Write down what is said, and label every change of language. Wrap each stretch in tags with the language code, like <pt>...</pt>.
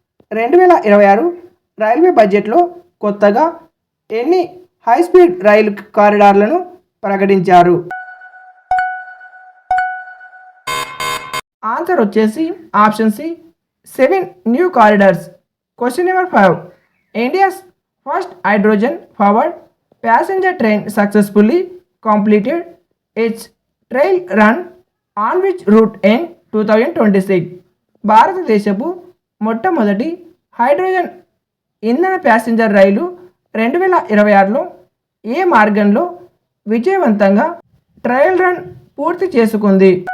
<te>2026 railway బడ్జెట్లో కొత్తగా ఎన్ని హై స్పీడ్ రైలు కారిడార్లను ప్రకటించారు?</te> <en>answer</en> <te>వచ్చేసి</te> <en>Option C 7 new corridors. Question number 5, India's first hydrogen powered passenger train successfully completed its trail run on which route in 2026?</en> <te>భారతదేశపు మొట్టమొదటి hydrogen ఇంధన passenger రైలు 2026లో ఏ మార్గంలో విజయవంతంగా ట్రయల్ రన్ పూర్తి చేసుకుంది?</te>